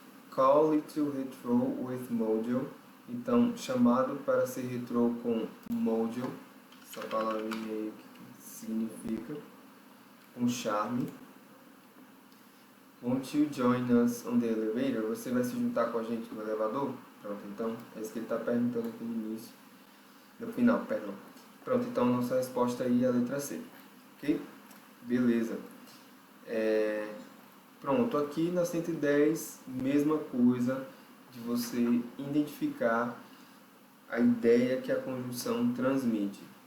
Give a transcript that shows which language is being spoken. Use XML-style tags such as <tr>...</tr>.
<en>Call it to retro with mojo.</en> <pt>Então, chamado para ser retrô com mojo, essa palavrinha aí que significa com charme.</pt> <en>Won't you join us on the elevator?</en> <pt>Você vai se juntar com a gente no elevador? Pronto, então, é isso que ele está perguntando aqui no início. No final, perdão. Pronto, então, nossa resposta aí é a letra C. Ok? Beleza. Pronto, aqui na 110, mesma coisa de você identificar a ideia que a conjunção transmite.</pt>